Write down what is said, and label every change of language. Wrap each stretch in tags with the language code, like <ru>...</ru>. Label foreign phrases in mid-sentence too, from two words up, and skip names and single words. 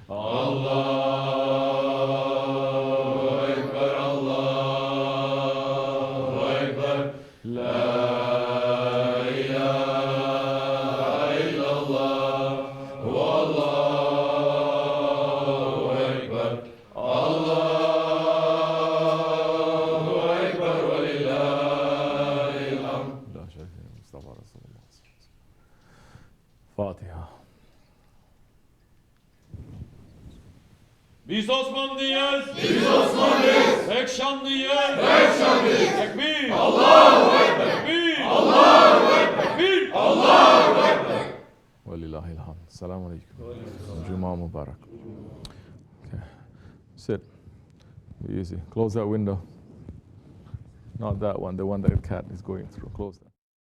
<ar>الله أكبر الله أكبر لا إله إلا الله والله أكبر. الله أكبر ولله الحمد. لا شريك له مصطفى رسول الله. فاتحة.</ar> <tr>Biz Osmanlıyız. Biz Osmanlıyız. Pek şanlıyız. Pek şanlıyız. Tekbir.</tr> <ar>الله أكبر.</ar> <tr>Tekbir.</tr> <ar>الله أكبر.</ar> <tr>Tekbir.</tr> <ar>الله أكبر. ولله الحمد. السلام عليكم. جمعة مبارك.</ar> <en>Okay. Sit. Be easy. Close that window. Not that one, the one that the cat is going through. Close that.</en>